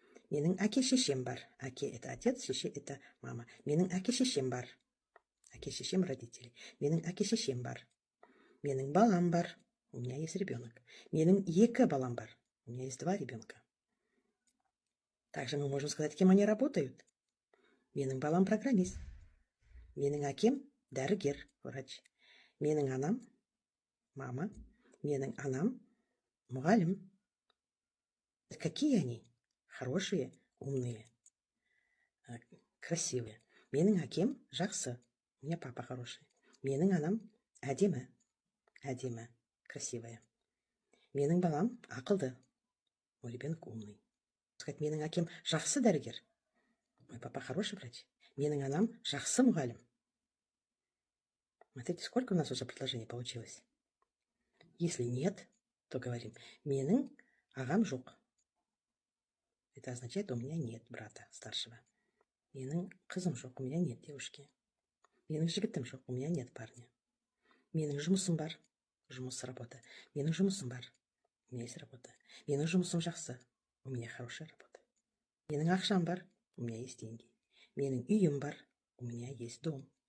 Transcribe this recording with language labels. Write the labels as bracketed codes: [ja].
[kk] Менің әке-шешем бар. Әке – [ru] это отец, [kk] шеше – [ru] это мама. [kk] Менің әке-шешем бар. Әке-шешем родители. Менің әке-шешем бар. Менің балам бар. [ru] У меня есть ребенок. [kk] Менің екі балам бар. [ru] У меня есть 2 ребенка. Также мы можем сказать, кем они работают. [kk] Менің балам программист. Менің әкем дәрігер, врач. Менің анам мама. Менің анам мұғалім. Какие они? [ru] Хорошие, умные, красивые. [kk] Менің әкем жақсы. [ru] У меня папа хороший. [kk] Менің анам әдемі. Әдемі, красивая. Менің балам ақылды. [ru] Мой ребенок умный. Сказать, [kk] менің әкем жақсы дәрігер. [ru] Мой папа хороший врач. [kk] Менің анам жақсы мұғалім. [ru] Смотрите, сколько у нас уже предложений получилось. Если нет, то говорим, менің ағам жоқ. Это означает, у меня нет брата старшего. [kk] Менің қызым жоқ, [ru] у меня нет девушки. [kk] Менің жігітім жоқ, [ru] у меня нет парня. [kk] Менің жұмысым бар, жұмыс работа. Менің жұмысым бар, [ru] у меня есть работа. [kk] Менің жұмысым жақсы, [ru] у меня хорошая работа. [kk] Менің ақшам бар, [ru] у меня есть деньги. [kk] Менің үйім бар, [ru] у меня есть дом.